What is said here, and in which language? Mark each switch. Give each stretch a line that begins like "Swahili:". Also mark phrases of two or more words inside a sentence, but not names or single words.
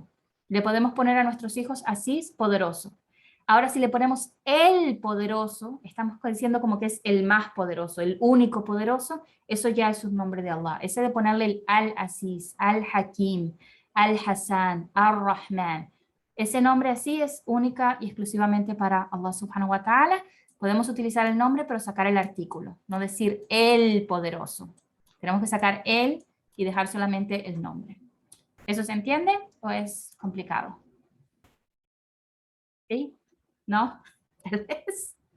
Spanish: Le podemos poner a nuestros hijos Asís, poderoso. Ahora, si le ponemos el poderoso, estamos diciendo como que es el más poderoso, el único poderoso, eso ya es un nombre de Allah. Ese de ponerle el Al-Aziz, Al-Hakim, Al-Hassan, Al-Rahman. Ese nombre así es única y exclusivamente para Allah
Arabic: سبحانه وتعالى.
Spanish: Podemos utilizar el nombre, pero sacar el artículo, no decir el poderoso. Tenemos que sacar el y dejar solamente el nombre. ¿Eso se entiende o es complicado? ¿Sí? ¿No? Tal vez.